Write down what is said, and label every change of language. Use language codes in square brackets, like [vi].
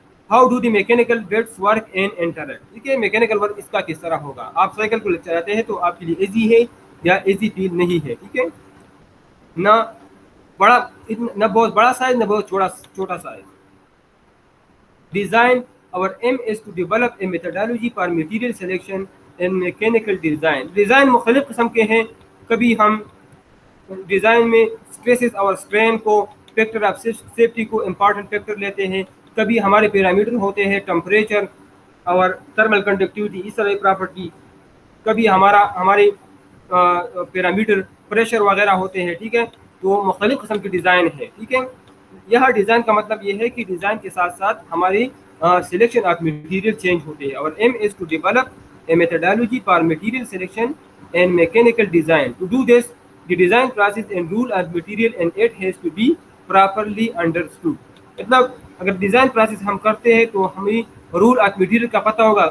[en] how do the mechanical bits work and interact, [ur] ٹھیک ہے, mechanical work اس کا کس طرح ہوگا. آپ سائیکل کو چلاتے ہیں تو آپ کے لیے ایزی ہے یا ایزی فیل نہیں ہے, ٹھیک ہے. نہ بہت بڑا سائز نہ بہت چھوٹا size. [en] Design, our aim is to develop a methodology for material selection and mechanical design. [ur] Design مختلف قسم کے ہیں. کبھی ہم ڈیزائن میں اسٹریسز اور اسٹرین کو, فیکٹر آف سیفٹی کو امپارٹنٹ فیکٹر لیتے ہیں. کبھی ہمارے پیرامیٹر ہوتے ہیں, ٹمپریچر اور تھرمل کنڈکٹیوٹی, اس طرح پراپرٹی. کبھی ہمارے پیرامیٹر پریشر وغیرہ ہوتے ہیں, ٹھیک ہے. تو مختلف قسم کی ڈیزائن ہے, ٹھیک ہے. یہاں ڈیزائن کا مطلب یہ ہے کہ ڈیزائن کے ساتھ ساتھ ہماری سلیکشن آف مٹیریل چینج ہوتے ہیں. [en] اور aim is to develop a methodology for material selection and mechanical design. To do this, the design process and rule of material and it has to be properly understood. [ur] مطلب اگر design process ہم کرتے ہیں تو ہمیں role of material کا پتہ ہوگا.